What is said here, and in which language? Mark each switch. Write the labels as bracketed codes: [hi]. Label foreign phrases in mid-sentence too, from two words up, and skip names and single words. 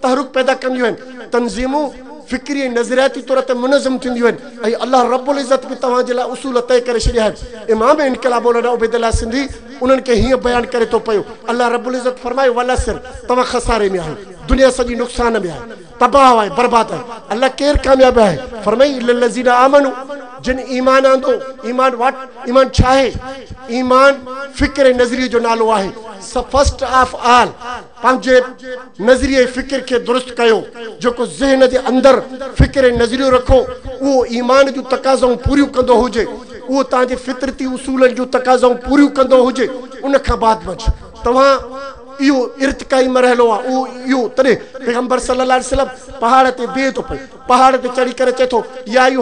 [sd] तहरुक पैदा कंदियूं आहिनि तंज़ीमूं फ़िक्री ऐं नज़रियाती तौर ते मुनज़्ज़म थींदियूं आहिनि ऐं अल्लाह रब्बुल इज़्ज़त बि तव्हांजे लाइ उसूल तय करे छॾिया आहिनि इमाम इनकलाब मौलाना उबैदुल्लाह सिंधी उन्हनि खे हीअं बयानु करे थो पियो अल्लाह रब्बुल इज़्ज़त फरमाए वलअस्र तव्हां खसारे में आहियो दुनिया सॼी नुक़सान में आहे तबाह आहे बर्बाद आहे अल्लाह केरु कामयाबु आहे फरमाई [ar] إلا الذين آمنوا [sd] जिन ईमान आंदो ईमान छा आहे ईमान फ़िक्र ऐं नज़रिये जो नालो आहे [en] first of all [sd] पंहिंजे नज़रिये फ़िक्र खे दुरुस्त कयो जेको ज़हन जे अंदरि फ़िक्र ऐं नज़रियो रखो उहो ईमान जूं तक़ाज़ाऊं पूरियूं कंदो हुजे उहो तव्हांजे फितरती उसूलनि जूं तक़ाज़ाऊं पूरियूं कंदो हुजे उन खां बाद बच तव्हां इहो इर्तिकाई मरहलो आहे उहो इहो तॾहिं पैगंबर [ar] صلى الله عليه وسلم [sd] पहाड़ ते बीहे थो पए पहाड़ ते चढ़ी करे चए थो या